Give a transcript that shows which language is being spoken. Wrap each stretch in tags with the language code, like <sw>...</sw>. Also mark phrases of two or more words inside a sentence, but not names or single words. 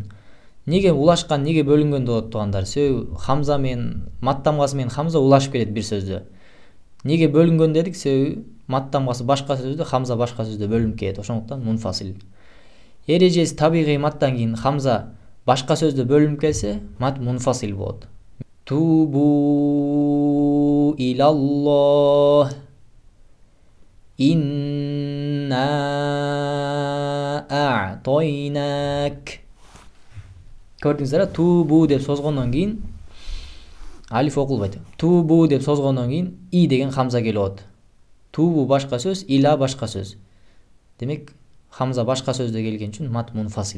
<ky>Неге улашкан, неге бөлүнгөн болот туугандар? Себеби хамза менен мат тамгасы менен хамза улашып келет бир сөздө. Неге бөлүнгөн дедик? Себеби мат тамгасы башка сөздө, хамза башка сөздө бөлүнүп келет. Ошондуктан мунфасил. Эрежеси табигый маттан кийин хамза башка сөздө бөлүнүп келсе, мат мунфасил болот.</ky> <ar>توبوا إلى الله. إنا أعطيناك.</ar> <ky>Көрдүңүздөр, тубу деп созгондон кийин алиф окулбайт. Тубу деп созгондон кийин и деген хамза келет. Тубу башка сөз, ила башка сөз. Демек хамза башка сөздө келген үчүн мат мунфасил.</ky>